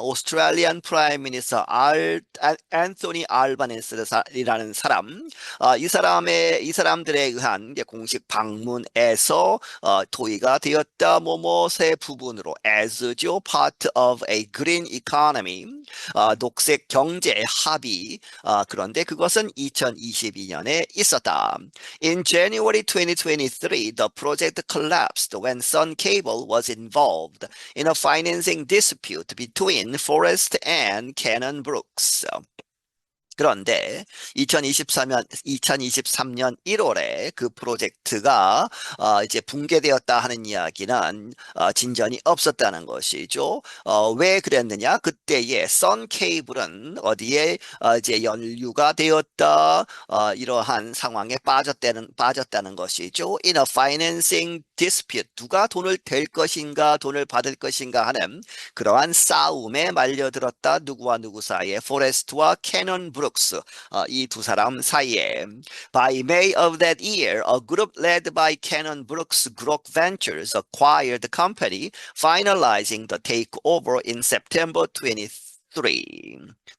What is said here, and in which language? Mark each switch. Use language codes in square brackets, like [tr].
[ko] 오스트레일리안 프라임 미니스터 앤토니 알바네스라는 사람 이 사람들에 의한 공식 방문에서 토의가 되었다. 뭐뭐의 부분으로 as죠. [en] part of a green economy [ko] 녹색 경제 합의 그런데 그것은 2022년에 있었다. [en] In January 2023, the project collapsed when Sun Cable was involved in a financing dispute between Forest and Cannon-Brookes. [ko] 그런데 2023년 1월에 그 프로젝트가 이제 붕괴되었다 하는 이야기는 진전이 없었다는 것이죠. 왜 그랬느냐? 그때의 선케이블은 어디에 이제 연루가 되었다 이러한 상황에 빠졌다는 것이죠. [en] In a financing dispute [ko] 누가 돈을 댈 것인가 돈을 받을 것인가 하는 그러한 싸움에 말려들었다. 누구와 누구 사이에 포레스트와 캐논 브룩스 이 두 사람 사이에 [en] By May of that year, a group led by Cannon Brooks Grok Ventures acquired the company, finalizing the takeover in September 2023.